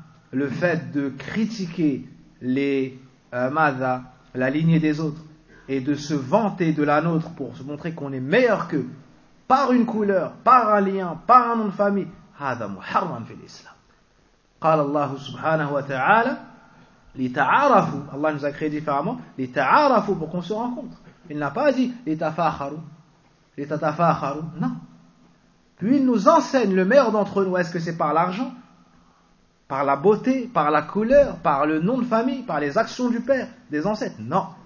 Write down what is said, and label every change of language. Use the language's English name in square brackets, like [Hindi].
[French] Le fait de critiquer les mada, la lignée des autres, et de se vanter de la nôtre pour se montrer qu'on est meilleur qu'eux, par une couleur, par un lien, par un nom de famille, [Arabic] هذا محرم في الإسلام. قال الله سبحانه وتعالى لتعارفوا. [French] Allah nous a créé différemment, لتعارفوا, pour qu'on se rencontre. Il n'a pas dit لتفاخروا, لتتفاخروا, non. Puis il nous enseigne le meilleur d'entre nous. Est-ce que c'est par l'argent? Par la beauté? Par la couleur? Par le nom de famille? Par les actions du père? Des ancêtres? Non.